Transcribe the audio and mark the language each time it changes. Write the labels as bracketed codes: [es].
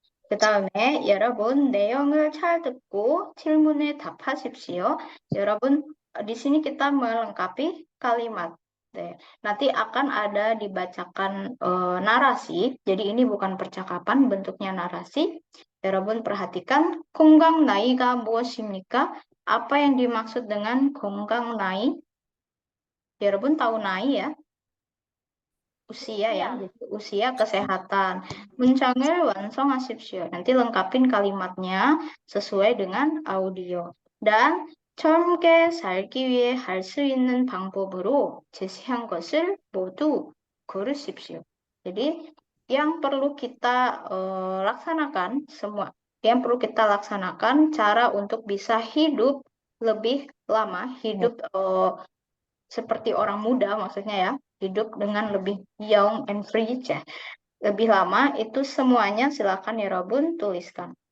[ko] 그 다음에 여러분 내용을 잘 듣고 질문에 답하십시오. [id] 여러분 di sini kita melengkapi kalimat. 네, nanti akan ada dibacakan narasi. Jadi ini bukan percakapan, bentuknya narasi. [ko] 여러분 [id] perhatikan [ko] 건강 나이가 무엇입니까? [id] Apa yang dimaksud dengan 건강 나이? 여러분 tahu 나이 ya? Usia ya, jadi usia kesehatan. [ko] 문장을 완성하십시오. [id] Nanti lengkapin kalimatnya sesuai dengan audio. [ko] Dan 젊게 살기 위해 할 수 있는 방법으로 제시한 것을 모두 고르십시오. [id] Jadi yang perlu kita laksanakan semua, yang perlu kita laksanakan cara untuk bisa hidup lebih lama, hidup seperti orang muda maksudnya ya. Hidup dengan lebih [en] young and free [id] ya. Lebih lama itu semuanya silakan ya Robun tuliskan.